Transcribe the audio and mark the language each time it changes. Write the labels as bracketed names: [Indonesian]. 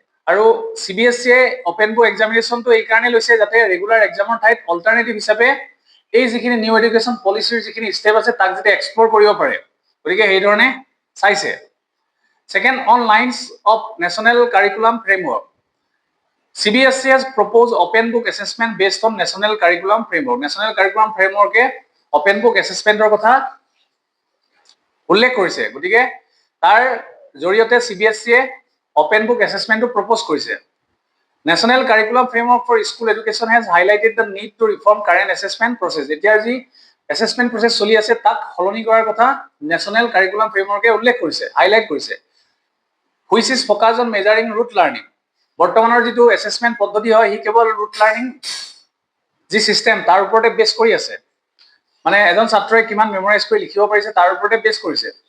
[Assamese] আৰু CBSE open book এক্সামিনেশ্যনটো এইকাৰণে লৈছে যাতে ৰেগুলাৰ এক্সামৰ ঠাইত অল্টাৰনেটিভ হিচাপে এই যিখিনি নিউ এডুকেশ্যন পলিচিৰ যিখিনি ষ্টেপ আছে তাক যাতে এক্সপ্ল'ৰ কৰিব পাৰে, গতিকে সেইধৰণে চাইছে। [English] Second, on lines of national curriculum framework. CBSE has proposed open book assessment based on national curriculum framework. [Assamese] National curriculum framework A open book assessmentৰ কথা উল্লেখ কৰিছে, গতিকে তাৰ জৰিয়তে CBSE open book assessmentটো প্ৰপ'জ কৰিছে। [English] National curriculum framework for school education has highlighted the need to reform current assessment process. [Assamese] এতিয়া যি assessment process চলি আছে তাক সলনি কৰাৰ কথা National curriculum framework এ উল্লেখ কৰিছে, হাইলাইট কৰিছে, [English] which is focused on measuring root learning. [Assamese] বৰ্তমানৰ যিটো এছেছমেণ্ট পদ্ধতি হয় সি কেৱল ৰুট লাৰ্ণিং যি চিষ্টেম তাৰ ওপৰতে বেছ কৰি আছে, মানে এজন ছাত্ৰই কিমান মেমৰাইজ কৰি লিখিব পাৰিছে তাৰ ওপৰতে বেছ কৰিছে।